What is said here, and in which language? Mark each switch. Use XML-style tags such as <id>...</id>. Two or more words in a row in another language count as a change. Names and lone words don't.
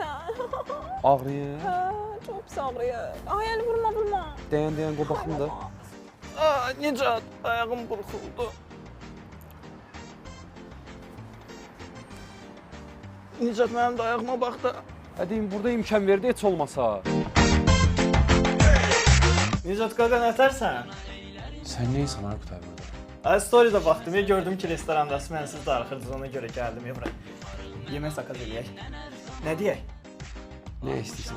<tr>Ağrıyor. Ha, çok pis ağrıyor. Ay el vurma. Dayan, go bakayım da. Aa Necat ayağım burkuldu. Necat benim de ayağıma bak da.</tr> <az>Hadi burada imkan verdi heç olmasa. Necat qaqa nətərsən? Sən neysən Aykut abi? Ay story'də baxdım, gördüm ki restorandasınız, mən siz darıxırdınız, ona görə gəldim bura. Yemək zakaz eləyək. Nə deyək? Ne istəyirsən?</az>